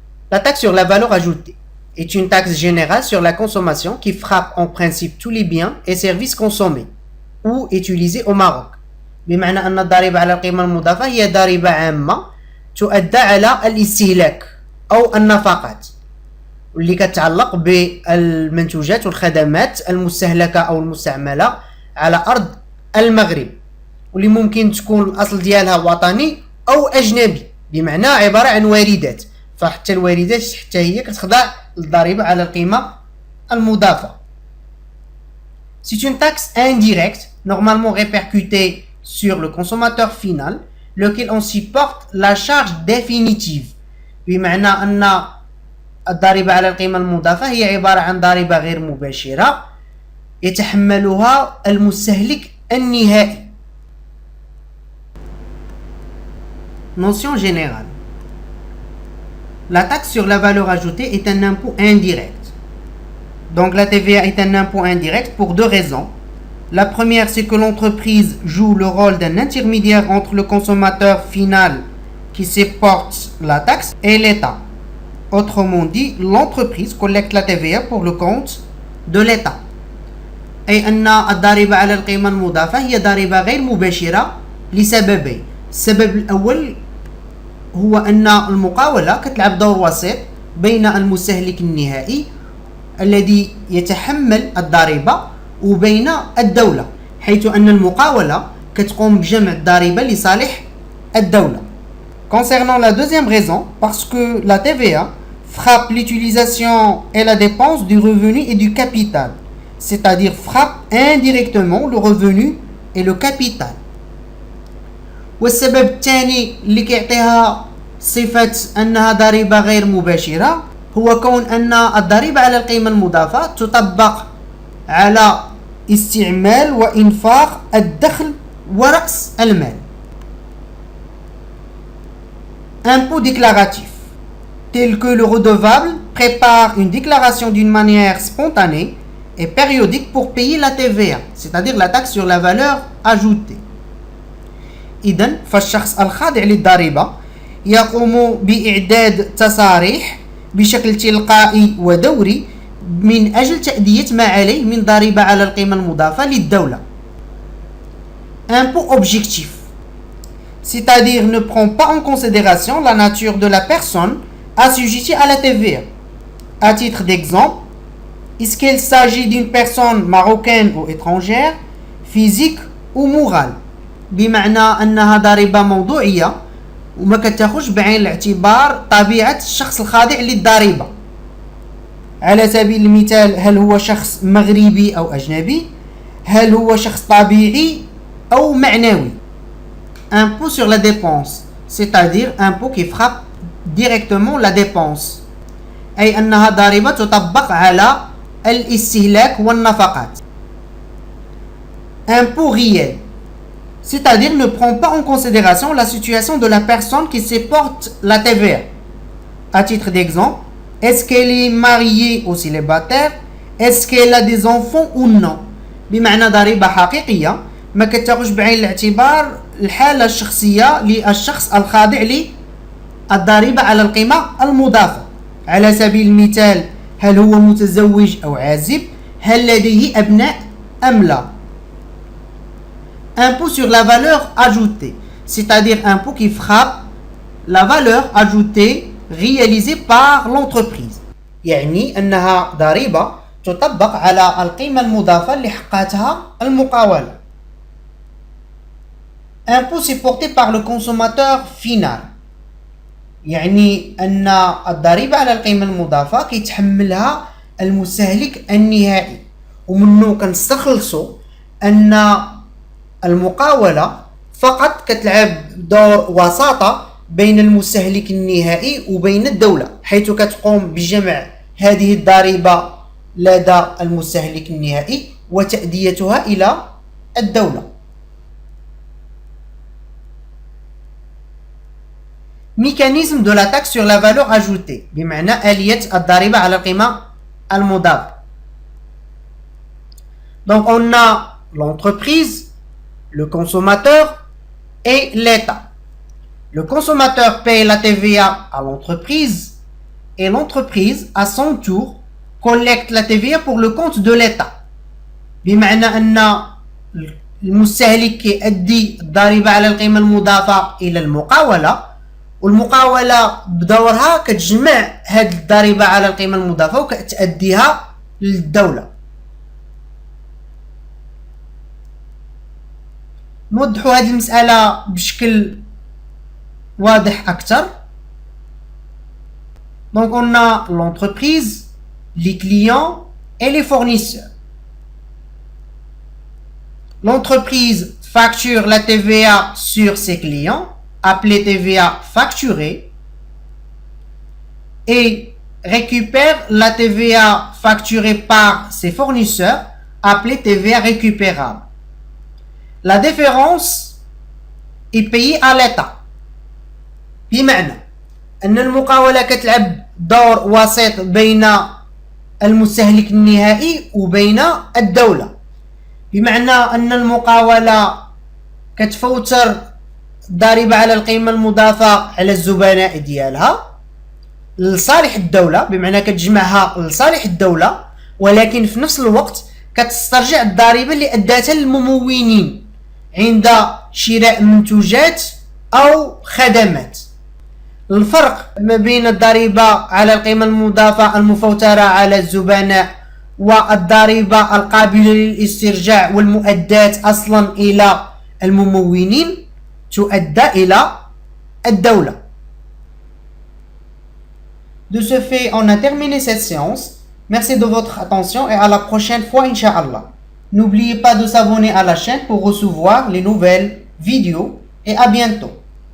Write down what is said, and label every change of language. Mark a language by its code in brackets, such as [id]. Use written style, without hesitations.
[fr] La taxe sur la valeur ajoutée est une taxe générale sur la consommation qui frappe en principe tous les biens et services consommés ou utilisés au Maroc. [ar] بمعنى أن الضريبة على القيمة المضافة هي ضريبة عامة تؤدى على الاستهلاك أو النفقات، واللي كتعلق بالمنتوجات والخدمات المستهلكة أو المستعملة على أرض المغرب، واللي ممكن تكون الأصل ديالها وطني أو أجنبي، بمعنى عبارة عن واردات. فحتى الواردات حتى هي كتخضع للضريبة على القيمة المضافة. [fr] C'est une taxe indirecte, normalement répercutée sur le consommateur final, lequel en supporte la charge définitive. [ar] بمعنى أن الضريبة على القيمة المضافة هي عبارة عن ضريبة غير مباشرة يتحملها المستهلك النهائي. [fr] Notion générale. La taxe sur la valeur ajoutée est un impôt indirect. Donc la TVA est un impôt indirect pour deux raisons. La première, c'est que l'entreprise joue le rôle d'un intermédiaire entre le consommateur final qui supporte la taxe et l'État. Autrement dit, l'entreprise collecte la TVA pour le compte de l'État. [ar] أي أن الضريبة على القيمة المضافة هي ضريبة غير مباشرة لسببين. السبب الأول هو أن المقاولة كتلعب دور وسيط بين المستهلك النهائي الذي يتحمل الضريبة وبين الدولة، حيث أن المقاولة كتقوم بجمع الضريبة لصالح الدولة. [fr] Concernant la deuxième raison, parce que la TVA frappe l'utilisation et la dépense du revenu et du capital, c'est-à-dire frappe indirectement le revenu et le capital. [ar] والسبب الثاني اللي كيعطيها صفة أنها ضريبة غير مباشرة هو كون أن الضريبة على القيمة المضافة تطبق على استعمال وإنفاق الدخل ورأس المال. [fr] Impôt déclaratif. Tel que le redevable prépare une déclaration d'une manière spontanée et périodique pour payer la TVA, c'est-à-dire la taxe sur la valeur ajoutée. [ar] إذن فالشخص الخاضع للضريبة يقوم بإعداد تصاريح بشكل تلقائي ودوري من أجل تأدية ما عليه من ضريبة على القيمة المضافة للدولة. [fr] Impôt objectif, c'est-à-dire ne prend pas en considération la nature de la personne assujettie à la TVA. À titre d'exemple, est-ce qu'il s'agit d'une personne marocaine ou étrangère, physique ou morale؟ [ar] بمعنى أنها ضريبة موضوعية وما كتاخذش بعين الاعتبار طبيعة الشخص الخاضع للضريبة. على سبيل المثال، هل هو شخص مغربي أو أجنبي؟ هل هو شخص طبيعي أو معنوي؟ [fr] Impôt sur la dépense, c'est-à-dire impôt qui frappe directement la dépense، [ar] أي أنها ضريبة تطبق على الاستهلاك والنفقات. [fr] Impôt réel, c'est-à-dire ne prend pas en considération la situation de la personne qui supporte la TVA. À titre d'exemple, est-ce qu'elle est mariée ou célibataire? Est-ce qu'elle a des enfants ou non؟ [ar] بمعنى ضريبة حقيقية ما كتاخذش بعين الاعتبار الحالة الشخصية للشخص الخاضع للضريبة على القيمة المضافة. على سبيل المثال، هل هو متزوج أو عازب؟ هل لديه أبناء أم لا؟ [fr] Impôt sur la valeur ajoutée, c'est-à-dire impôt qui frappe la valeur ajoutée réalisée par l'entreprise. [ar] يعني أنها ضريبة تطبق على القيمة المضافة اللي حققتها المقاولة. [fr] Impôt supporté par le consommateur final، [ar] يعني أن الضريبة على القيمة المضافة كيتحملها المستهلك النهائي، ومنه كنستخلصوا أن المقاولة فقط كتلعب دور وساطة بين المستهلك النهائي وبين الدولة، حيث كتقوم بجمع هذه الضريبة لدى المستهلك النهائي وتأديتها إلى الدولة. [fr] mécanisme de la taxe sur la valeur ajoutée [ar] بمعنى آلية الضريبة على القيمة المضافة. [fr] Donc on a l'entreprise, le consommateur et l'État. Le consommateur paye la TVA à l'entreprise et l'entreprise à son tour collecte la TVA pour le compte de l'État. [ar] بمعنى أن المستهلك يؤدي الضريبة على القيمة المضافة إلى المقاولة، والمقاولة بدورها كتجمع هذه الضريبة على القيمة المضافة وكتأديها للدولة. نوضحوا هذه المسألة بشكل واضح أكثر. [fr] Donc on a l'entreprise, les clients et les fournisseurs. L'entreprise facture la TVA sur ses clients, appelée TVA facturée, et récupère la TVA facturée par ses fournisseurs, appelée TVA récupérable. La différence est payée à l'État. [ar] بمعنى أن المقاولة كتلعب دور وسيط بين المستهلك النهائي وبين الدولة، بمعنى أن المقاولة كتفوتر ضريبة على القيمة المضافة على الزبناء ديالها لصالح الدولة، بمعنى كتجمعها لصالح الدولة، ولكن في نفس الوقت كتسترجع الضريبة اللي أداتها للممولين عند شراء منتوجات أو خدمات. الفرق ما بين الضريبة على القيمة المضافة المفوترة على الزبناء والضريبة القابلة للاسترجاع والمؤدات أصلا إلى الممولين تؤدى إلى الدولة. [fr] De ce fait, on a terminé cette séance. Merci de votre attention et à la prochaine fois, Inch'Allah. N'oubliez pas de s'abonner à la chaîne pour recevoir les nouvelles vidéos et à bientôt.